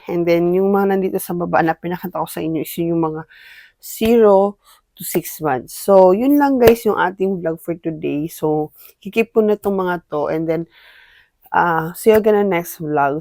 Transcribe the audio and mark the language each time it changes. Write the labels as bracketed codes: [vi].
[tl] And then, yung mga nandito sa baba na pinakita ko sa inyo is yung mga 0 to 6 months. So, yun lang guys yung ating vlog for today. So, kikip ko na itong mga to. [en] And then, see you again in the next vlog.